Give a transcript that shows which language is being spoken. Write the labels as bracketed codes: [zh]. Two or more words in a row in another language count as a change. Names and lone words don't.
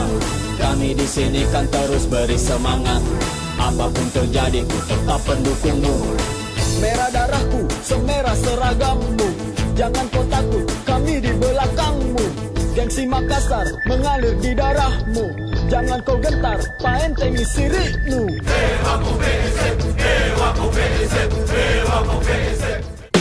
[id] Kami di sini kan terus beri semangat. Apapun terjadi ku tetap pendukungmu. Merah darahku, semerah seragammu. Jangan kau takut, kami di belakangmu. Gengsi Makassar mengalir di darahmu. Jangan kau gentar, [mak] paentengi sirikmu. [id] Dewa mo BSM, Dewa mo BSM, Dewa mo BSM.